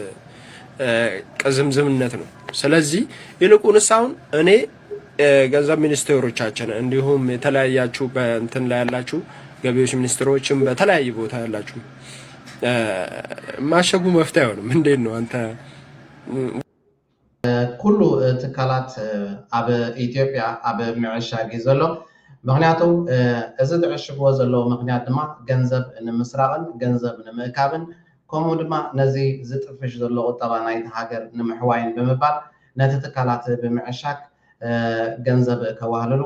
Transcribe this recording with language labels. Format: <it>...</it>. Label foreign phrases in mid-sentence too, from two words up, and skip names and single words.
<am>ቅዝምዝምነት ነው። ስለዚህ ይልቁንስ አሁን እኔ ገንዘብ ሚኒስትሮቻችን እንዲሁም የተለያያችሁ በእንትን ላይ ያላችሁ ገቢዎች ሚኒስትሮችም በተለያየ ቦታ ያላችሁ ማሸጉ መፍትሄ አይሆንም። እንዴት ነው አንተ</am> <ti>ኩሉ ትካላት ኣብ ኢትዮጵያ ኣብ ምዕሻግ ዘሎ ምክንያቱ እዚ ዝዕሽግዎ ዘለዎ ምክንያት ድማ ገንዘብ ንምስራቅን ገንዘብ ንምእካብን ከምኡ ድማ ነዚ ዝጥፍሽ ዘሎ ቁጠባ ናይቲ ሃገር ንምሕዋይን ብምባል ነቲ ትካላት ብምዕሻግ ገንዘብ ከዋህልሉ</ti>